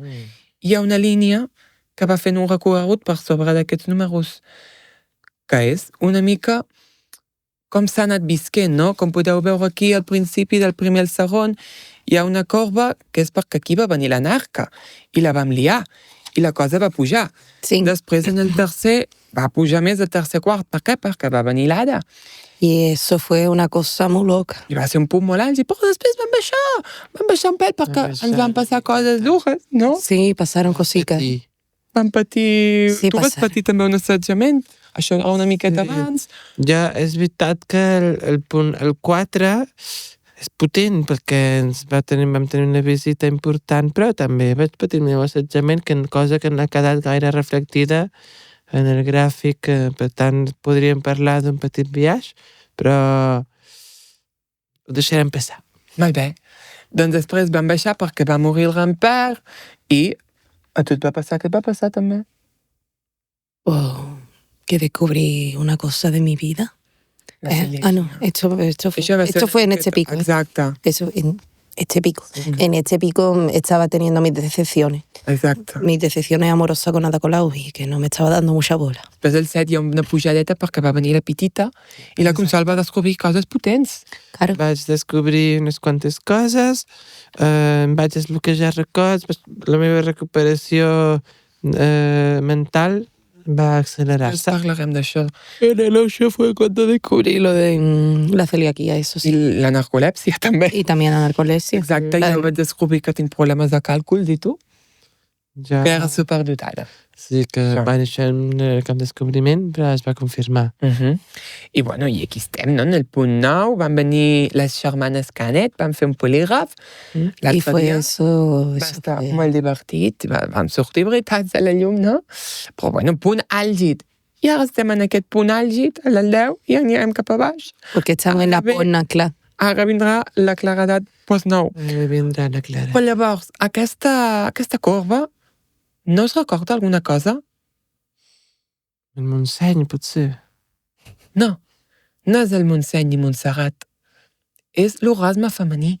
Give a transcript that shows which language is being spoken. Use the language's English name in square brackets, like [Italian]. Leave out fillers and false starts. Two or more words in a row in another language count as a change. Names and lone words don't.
[Catalan] Hi ha una línia que va fent un recorregut per sobre d'aquests números, que és una mica com s'ha anat visquent, no? Com podeu veure aquí al principi del primer al segon, hi ha una corba que és perquè aquí va venir l'anarca i la vam liar i la cosa va pujar. Sí. Després en el tercer va pujar més el tercer quart. Per què? Perquè va venir l'Ada. [Spanish] Y eso fue una cosa muy loca. [Catalan] I va ser un punt molt alt, però després van baixar un pèl perquè ens van passar coses dures, no? [Spanish] Sí, pasaron cositas. [Catalan] I Vam patir... Sí, tu vas passa. patir també un assetjament, això era una miqueta abans. ja és veritat que el punt, el 4 és potent perquè vam tenir una visita important, però també vaig patir el meu assetjament, cosa que no ha quedat gaire reflectida en el gràfic, per tant podríem parlar d'un petit viatge, però ho deixarem passar. Molt bé. Doncs després vam baixar perquè va morir el grand-père i a tu et va passar, què et va passar també? [Spanish] Oh, que descubrí una cosa de mi vida. La No, esto [Catalan] Això va ser [Spanish] fue en una este [Catalan] miqueta- [Spanish] pico. [Catalan] Exacte, [Spanish] Eso, en este pico. En este pico estaba teniendo mis decepciones. [Catalan] exacte. [Spanish] Mis decepciones amorosas con Ada Colau y que no me estaba dando mucha bola. [Catalan] Després del 7 hi ha una pujadeta perquè va venir la petita i la Consol va descobrir coses potents. [Spanish] Claro. [Catalan] Vaig descobrir unes quantes coses, em vaig desbloquejar records, la meva recuperació mental va Després accelerar-se. parlarem d'això. [Spanish] En el 8 fue cuando descubrí lo de la celiaquía, eso [Catalan] I sí. la narcolèpsia també. [Spanish] Y también la narcolepsia. [Catalan] Exacte, jo vaig descobrir que tinc problemes de càlcul, i tu? Ja, [Spanish] Que era superdotada. [Catalan] sí que Això. va néixer un cap descobriment, però es va confirmar. I bueno, i aquí estem, no? En el punt 9 van venir les germanes Canet, van fer un polígraf. [Spanish] Y [Catalan] L'altre [Spanish] fue [Catalan] dia [Spanish] eso. [Catalan] va [Spanish] eso [Catalan] estar [Spanish] fue- [Catalan] molt divertit, vam sortir veritats a la llum, no? Però bueno, punt àlgid. I ara estem en aquest punt àlgid, a l'al 10, i anirem cap a baix. [Spanish] Porque estamos en la [Catalan] Ve- [Spanish] porna, claro. [Catalan] Ara vindrà la claredat post-9. Vindrà la Clara. Però llavors, aquesta corba no us recorda alguna cosa? El Montseny, potser. No, no és el Montseny ni Montserrat. És l'orgasme femení.